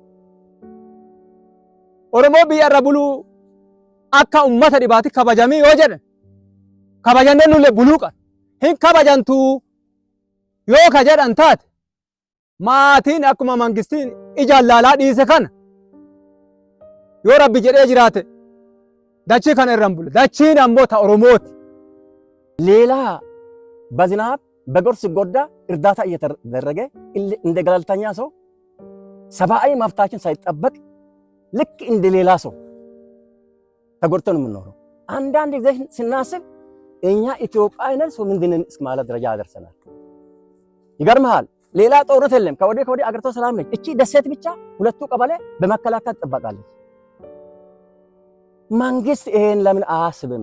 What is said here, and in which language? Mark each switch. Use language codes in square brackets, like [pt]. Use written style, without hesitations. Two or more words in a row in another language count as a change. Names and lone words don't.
[om] Oromoo biyya irra buluu akka ummata dhibaati kabajamii yoo jedhan kabajannee nullee buluu qaba. Hin kabajantuu yoo ka jedhan taate maatiin akkuma mangistiin ijaan laalaa dhiise kana yoo Rabbi jedhee jiraate dachii kana irraan bule. Dachiin ammoo ta Oromooti. [am] ሌላ በዝናብ በጎርፍ ሲጎዳ እርዳታ እየተደረገ እንደ ገለልተኛ ሰው ሰብአዊ መብታችን ሳይጠበቅ ልክ እንደ ሌላ ሰው ተጎድተን የምንኖረው አንዳንድ ጊዜ ስናስብ እኛ ኢትዮጵያውያን ሰው ምንድነን እስከ ማለት ደረጃ ያደርሰናል። ይገርምሃል፣ ሌላ ጦርነት የለም። ከወዲህ አገሪቷ ሰላም ነች። እቺ ደሴት ብቻ ሁለቱ ቀበሌ በመከላከል ትጠበቃለች። መንግስት ይሄን ለምን አያስብም?